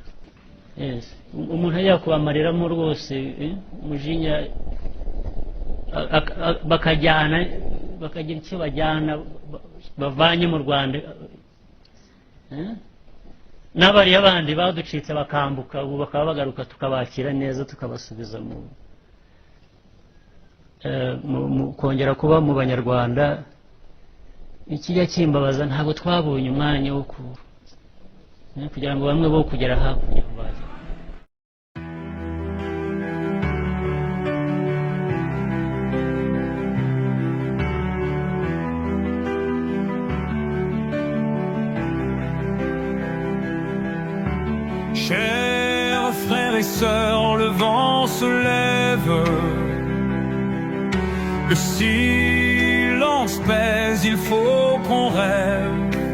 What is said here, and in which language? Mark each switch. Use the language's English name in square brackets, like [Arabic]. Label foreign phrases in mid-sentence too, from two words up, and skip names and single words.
[Kinyarwanda] Umuntu ajya kubamareramo rwose umujinya, bakajyana bakagira icyo bajyana bavanye mu Rwanda, n'abari abandi baducitse bakambuka ubu bakaba bagaruka tukabakira neza tukabasubiza mu kongera kuba mu Banyarwanda. Ikijya kimbabaza ntabwo twabonye umwanya wo kugira ngo bamwe bo kugera hakurya baje. [French] Chers frères et sœurs, le vent se lève, le silence pèse, il faut qu'on rêve.